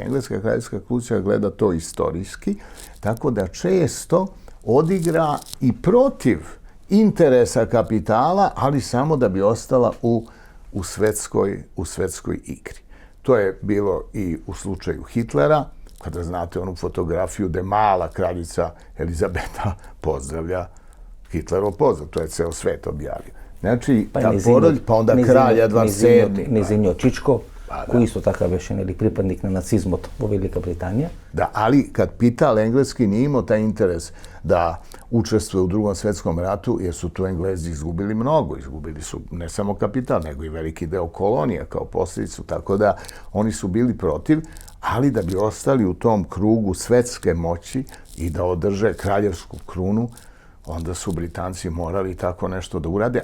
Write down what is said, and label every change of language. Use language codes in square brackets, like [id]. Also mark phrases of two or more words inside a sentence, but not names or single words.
[sr] Engleska kraljevska kuća gleda to istorijski, tako da često odigra i protiv interesa kapitala, ali samo da bi ostala u svetskoj igri. To je bilo i u slučaju Hitlera, kada znate onu fotografiju gde mala kraljica Elizabeta pozdravlja Hitlerov pozdrav. To je ceo svet objavio. Znači, ta porodica, pa onda kralj Edvard VII. [mk] Незиниот Чичко, кој исто така беше припадник на нацизмот во Велика Британија. [sr] Da, ali kad pitao engleski nije imao taj interes da učestvuje u Drugom svjetskom ratu, jer su tu Englezi izgubili mnogo. Izgubili su ne samo kapital, nego i veliki deo kolonija kao posljedicu, tako da oni su bili protiv, ali da bi ostali u tom krugu svetske moći i da održe kraljevsku krunu, onda su Britanci morali tako nešto da urade.